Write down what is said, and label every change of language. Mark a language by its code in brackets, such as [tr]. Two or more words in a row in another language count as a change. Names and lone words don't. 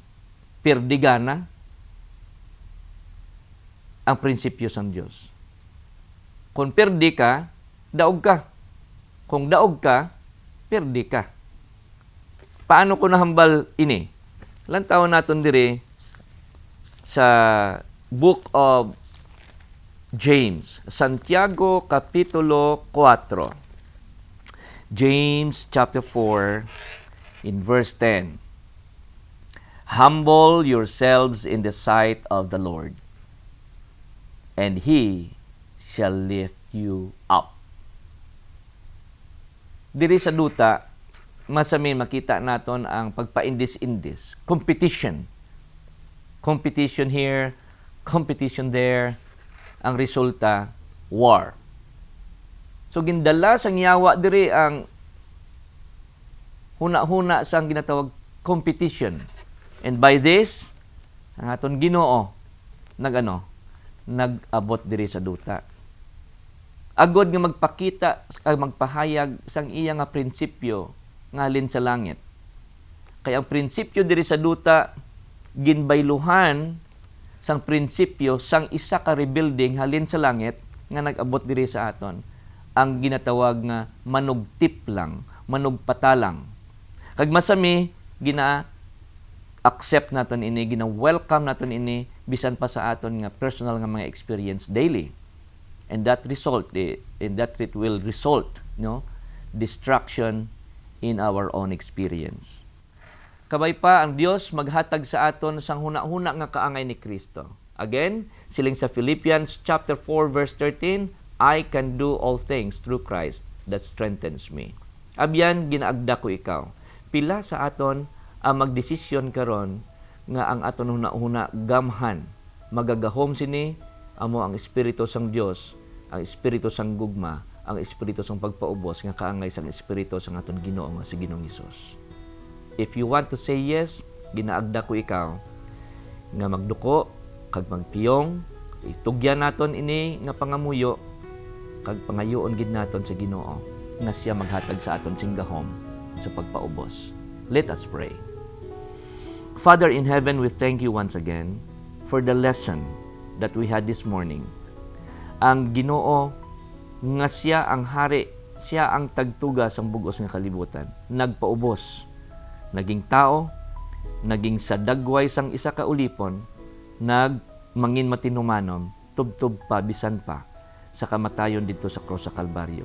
[hil] Perdigana ang prinsipyo sang Dios. Kung perdi ka, daog ka. Kung daog ka, perdi ka. Paano ko nahambal ini? Lantaw naton diri sa Book of James, Santiago Kapitulo 4. [en] James chapter 4 in verse 10. Humble yourselves in the sight of the Lord, and He shall lift you up. [hil] Diri sa duta, masami makita naton ang pagpaindis-indis, competition. [en] Competition here, competition there, [hil] ang resulta, war. So gindala sang yawa diri ang huna-huna sang ginatawag competition. [en] And by this, [hil] ang aton Ginoo nag-abot diri sa duta. Agod nga magpakita, magpahayag sang iya nga prinsipyo ngalin sa langit. Kaya ang prinsipyo diri sa duta ginbayluhan sang prinsipyo sang isa ka rebuilding halin sa langit nga nag-abot diri sa aton. Ang ginatawag nga manugtiplang, manugpatalang. Kag masami accept naton ini, gina-welcome naton ini bisan pa sa aton nga personal nga mga [en] experience daily. And that it will result, destruction in our own experience. [hil] Kabay pa ang Dios maghatag sa aton sang huna-huna nga kaangay ni Kristo. [en] Again, [hil] siling sa [en] Philippians chapter 4 verse 13, I can do all things through Christ that strengthens me. [hil] Abyan ginaagda ko ikaw. Pila sa aton ang magdesisyon karon nga ang aton huna-huna gamhan magagahom sini amo ang espiritu sang Dios, ang espiritu sang gugma, ang espiritu sang pagpaubos nga kaangay sang espiritu sang aton Ginoo nga si Ginoong Hesus. [en] If you want to say yes, [hil] ginaagda ko ikaw nga magduko kag magpiyong, itugyan naton ini nga pangamuyo kag pangayoon gid naton sa Ginoo nga siya maghatag sa aton sing gahom sa pagpaubos. [en] Let us pray. Father in heaven, we thank you once again for the lesson that we had this morning. [hil] Ang Ginoo nga siya ang hari, siya ang tagtuga sang bugos nga kalibutan. Nagpaubos, naging tao, naging sa dagway sang isa ka ulipon, mangin matinumanom, tubtub pa, bisan pa, sa kamatayon dito sa krus sa Kalbaryo.